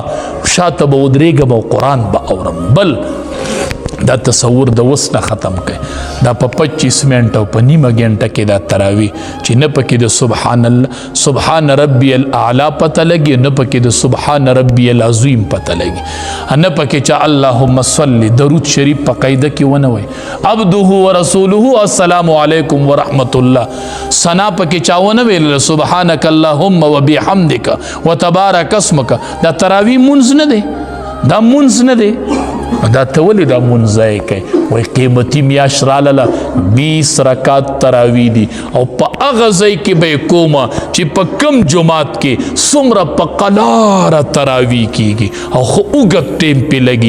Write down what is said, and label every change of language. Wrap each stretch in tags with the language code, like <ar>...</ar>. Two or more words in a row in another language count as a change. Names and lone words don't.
<ps>شاته به ودرېږم او قرآن به اورم. بل دا تصور د وس نه ختم کړئ. دا په 25 منټه او په نیمه ګنټه کې دا تراوی چې نه پکې د</ps> <ar>سبحان الله سبحان ربی الاعلی</ar> <ps>پته لګي، نه پکې د</ps> <ar>سبحان ربی العظیم</ar> <ps>پته لګي، نه پکې چې</ps> <ar>اللهم صل</ar> <ps>درود شریف په قاعده کې ونه وي،</ps> <ar>عبده ورسوله السلام علیکم ورحمت الله</ar> <ps>ثنا پکې چاونه ویل،</ps> <ar>سبحانك اللهم وبحمدك وتبارك اسمك.</ar> <ps>دا تراوی منځ نه دی، دا منځ نه دی. دا ته ولې دا منځ ځای کوي؟ وایي قیمتي میاشت رالاله، 20 رکعات تراوی دي او په هغه ځای کې به یې کومه چې په کم جومات کې څومره په قلاره تراوی کېږي او خو اوږد ټیم پې لګي.</ps>